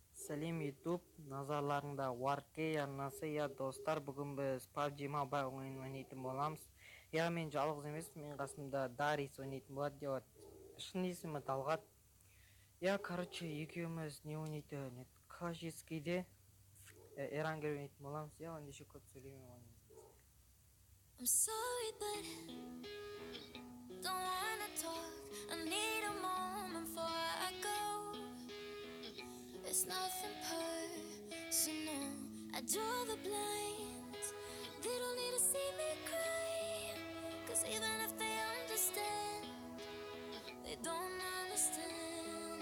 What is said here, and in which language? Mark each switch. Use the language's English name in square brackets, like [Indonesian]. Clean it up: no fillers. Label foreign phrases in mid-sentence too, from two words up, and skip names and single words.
[Kazakh] Салем YouTube, назарларыңда Warkey арнасы. Я достар, бүгін біз PUBG Mobile ойнайтын боламыз. Я мен жалғыз емес, мен қасымда Дарис ойнайтын болады деп. Шын есімі Талғат. Я, екеуміз не ойнайтын, Клашескийде Эрангер ойнайтын боламыз. Я ендеше көп сөйлемей ойнаймыз. [English] I'm sorry, but don't wanna talk. I need a moment before I go. It's nothing personal. I draw the blinds. They don't need to see me cry. 'Cause even if they understand, they don't understand.